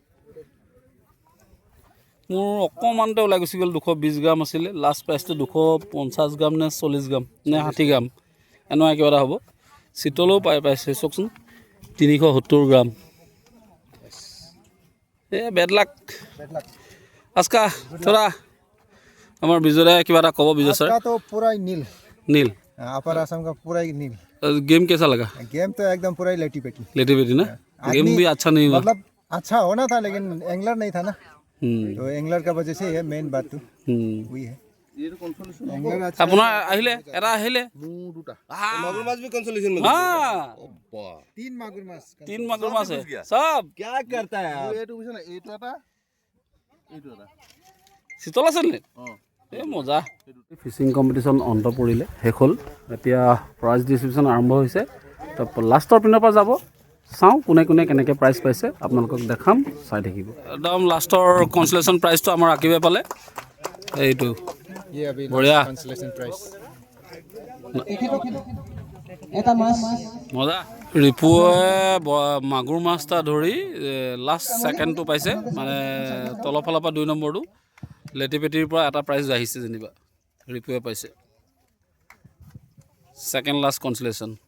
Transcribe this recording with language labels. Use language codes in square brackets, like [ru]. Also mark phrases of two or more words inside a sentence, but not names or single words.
[as] মোৰ অকণমানতে ওলাই গুচি গ'ল 220 গ্ৰাম আছিলে [en] last prize [as] 250 গ্ৰাম নে 40 গ্ৰাম নে 60 গ্ৰাম এনেকুৱা কিবা এটা হ'ব চিতলেও পাইছে চাওকচোন 370 গ্ৰাম [en] bad luck [hi] आज का थोड़ा [as] আমাৰ বিজয় কিবা এটা ক'ব বিজয় ছাৰ [hi] तो पूरा ही नील नील अपर असम का पूरा ही नील गेम कैसा लगा गेम तो एकदम पूरा ही लेटी पेटी लेटी ना गेम भी अच्छा नहीं हुआ मतलब अच्छा होना था लेकिन एंगलर नहीं था ना तो एंगलर का वजह से है मेन बात तो वही है एंगलर अच्छा [as] আপোনাৰ আহিলে এটা আহিলে [hi] मागुर माछ भी कंसोलेशन में तीन मागुर माछ है सब क्या करता है [as] চিতল আছে নে এই মজা [en] fishing competition [as] অন্ত পৰিলে শেষ হ'ল এতিয়া [en] prize distribution [as] আৰম্ভ হৈছে লাষ্টৰ পিনৰ পৰা যাব চাওঁ কোনে কোনে কেনেকৈ প্ৰাইজ পাইছে আপোনালোকক দেখাম চাই থাকিব একদম [en] last consolation prize [as] আমাৰ আঁকিবে পালে এইটো [hi] ये अभी बढ़िया [en] consolation prize [as] মজা ৰিপুৱে মাগুৰ মাছ এটা ধৰি [en] last second [as] পাইছে মানে তলৰ ফালৰ পৰা 2 নম্বৰটো লেটিপেটিৰ পৰা এটা প্ৰাইজ আহিছে যেনিবা ৰিপুৱে পাইছে [en] second last consolation